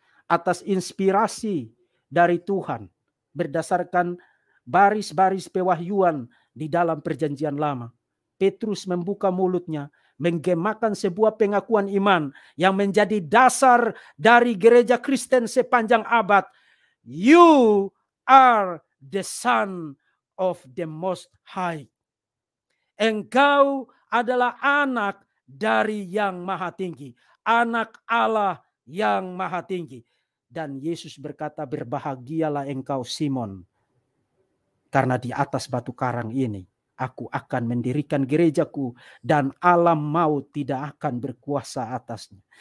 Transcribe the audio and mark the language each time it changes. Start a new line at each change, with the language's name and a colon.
Indonesian: Atas inspirasi dari Tuhan. Berdasarkan baris-baris pewahyuan di dalam perjanjian lama. Petrus membuka mulutnya, menggemakan sebuah pengakuan iman yang menjadi dasar dari gereja Kristen sepanjang abad.
English: You are the Son of the Most High.
Indonesian: Engkau adalah anak dari yang maha tinggi. Anak Allah yang maha tinggi. Dan Yesus berkata, berbahagialah engkau Simon. Karena di atas batu karang ini, aku akan mendirikan gerejaku dan alam maut tidak akan berkuasa atasnya.